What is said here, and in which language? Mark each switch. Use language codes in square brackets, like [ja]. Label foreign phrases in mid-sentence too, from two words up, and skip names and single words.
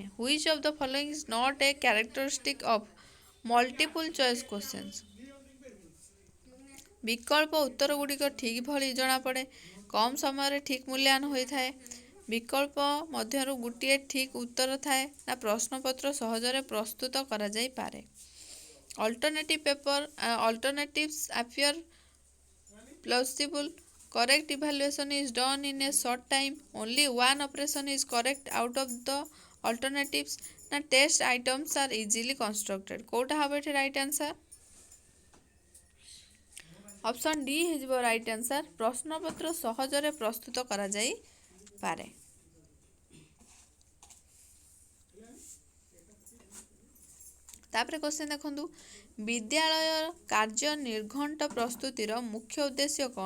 [en] Which of the following is not a characteristic of multiple choice questions? [or] ବିକଳ୍ପ ଉତ୍ତର ଗୁଡ଼ିକ ଠିକ୍ ଭଳି ଜଣାପଡ଼େ, କମ୍ ସମୟରେ ଠିକ୍ ମୂଲ୍ୟାୟନ ହୋଇଥାଏ, ବିକଳ୍ପ ମଧ୍ୟରୁ ଗୋଟିଏ ଠିକ୍ ଉତ୍ତର ଥାଏ, ନା ପ୍ରଶ୍ନପତ୍ର ସହଜରେ ପ୍ରସ୍ତୁତ କରାଯାଇପାରେ? [en] Alternatives appear plausible, correct evaluation is done in a short time, only one operation is correct out of the alternatives, ନା test items are easily constructed? [or] କୋଉଟା ହେବ ଏଠି [en] right answer? option D [or] ହେଇଯିବ [en] right answer, [or] ପ୍ରଶ୍ନପତ୍ର ସହଜରେ ପ୍ରସ୍ତୁତ କରାଯାଇପାରେ। ତାପରେ କ୍ୱେଶ୍ଚନ୍ ଦେଖନ୍ତୁ, ବିଦ୍ୟାଳୟ କାର୍ଯ୍ୟ ନିର୍ଘଣ୍ଟ ପ୍ରସ୍ତୁତିର ମୁଖ୍ୟ ଉଦ୍ଦେଶ୍ୟ କ'ଣ?